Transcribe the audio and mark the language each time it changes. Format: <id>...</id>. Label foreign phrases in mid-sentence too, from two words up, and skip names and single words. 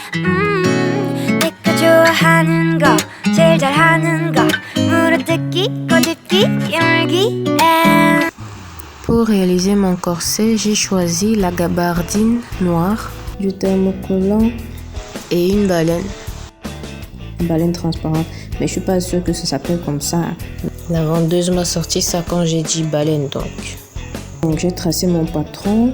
<ko>내가 좋아하는 거 제일 잘하는 거 물어뜯기 꼬집기 깨물기</ko> <fr>Pour réaliser mon corset, j'ai choisi la gabardine noire, du thermocollant et une baleine. Une baleine transparente. Mais je suis pas sûre que ça s'appelle comme ça. La vendeuse m'a sorti ça quand j'ai dit baleine donc j'ai tracé mon patron.</fr>